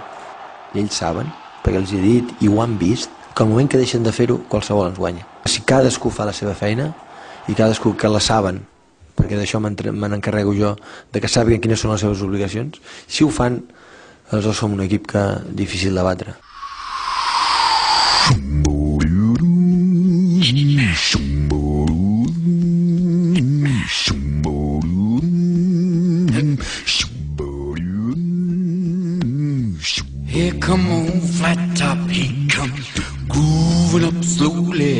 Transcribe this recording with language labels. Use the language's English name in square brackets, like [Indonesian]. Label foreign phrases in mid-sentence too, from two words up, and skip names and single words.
[Catalan] I ells saben, perquè els he dit i ho han vist, que al moment que deixen de fer-ho qualsevol ens guanya. Si cadascú fa la seva feina i cadascú que la saben, perquè d'això me n'encarrego jo, de que sàpiguen quines són les seves obligacions, si ho fan, aleshores som un equip difícil de batre. [English] Here come on flat top, he comes grooving up slowly.